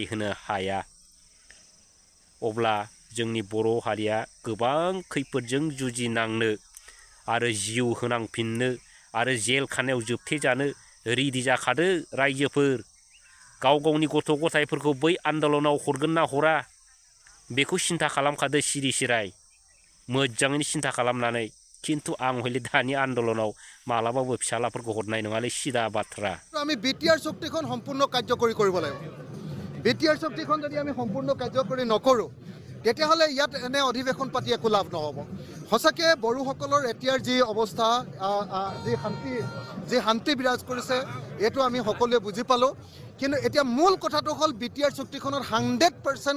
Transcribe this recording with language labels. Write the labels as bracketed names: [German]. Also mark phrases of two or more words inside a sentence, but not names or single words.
[Bodo] होनो हाया अब्ला जोंनि बर' हारिया गोबां खैफोदजों जुजिनांनो आरो जिउ होनांफिननो आरो जेल खानायाव जोबथेजानो रेडि जाखादो रायजोफोर गाव गावनि गथ' गथायफोरखौ बै आन्दलनाव हरगोन ना हरा बेखौ सिन्था खालामखादो सिरि सिराय मोजाङैनो सिन्था खालामनानै किन्तु आं हले दानि आन्दलनाव मालाबाबो फिसालाफोरखौ हरनाय नङालै सिदा बाथ्रा [Assamese] আমি BTR চুক্তিখন সম্পূৰ্ণ কাৰ্যকৰী কৰিব লাগিব BTR চুক্তিখন যদি আমি সম্পূৰ্ণ কাৰ্যকৰী নকৰোঁ তেতিয়াহ'লে ইয়াত এনে অধিৱেশন পাতি একো লাভ নহ'ব সঁচাকৈ বড়োসকলৰ এতিয়াৰ যি অৱস্থা যি শান্তি বিৰাজ কৰিছে এইটো আমি সকলোৱে বুজি পালোঁ কিন্তু এতিয়া মূল কথাটো হ'ল BTR চুক্তিখনৰ 100%